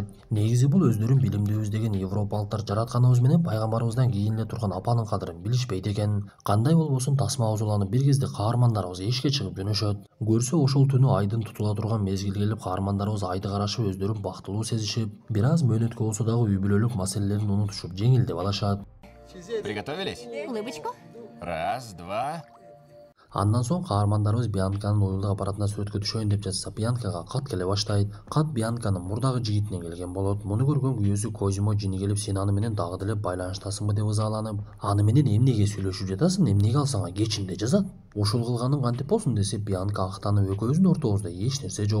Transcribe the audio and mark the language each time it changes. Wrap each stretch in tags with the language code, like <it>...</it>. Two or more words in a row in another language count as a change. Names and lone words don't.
<ky>Негизи бул өздөрүн билимдүүбүз деген европалыктар жаратканыбыз менен пайгамбарыбыздан кийин эле турган апанын кадырын билишпейт экен. Кандай болбосун тасмабыз уланып, бир кезде каармандарыбыз эшикке чыгып жөнөшөт. Көрсө ошол түнү айдын тутула турган мезгил келип, каармандарыбыз айды карашып, өздөрүн бактылуу сезишип, бир аз мөөнөткө болсо дагы үй бүлөлүк маселелерин унутушуп жеңилдеп алышат.</ky> <ru>Приготовились? Улыбочку. Раз, два.</ru> <ky>Андан соң каармандарыбыз Бианканын уюлдук аппаратына сүрөткө түшөйүн деп жатса, Бианкага кат келе баштайт. Кат Бианканын мурдагы жигитинен келген болот. Муну көргөн күйөөсү Козимо жини келип, "Сен аны менен дагы деле байланыштасыңбы" деп ызаланып, "Аны менен эмнеге сүйлөшүп жатасың? Эмнеге ал сага кечинде жазат? Ушул кылганың кантип болсун?" десе, Бианка актанып, "Экөөбүздүн ортобузда эч нерсе жок.</ky>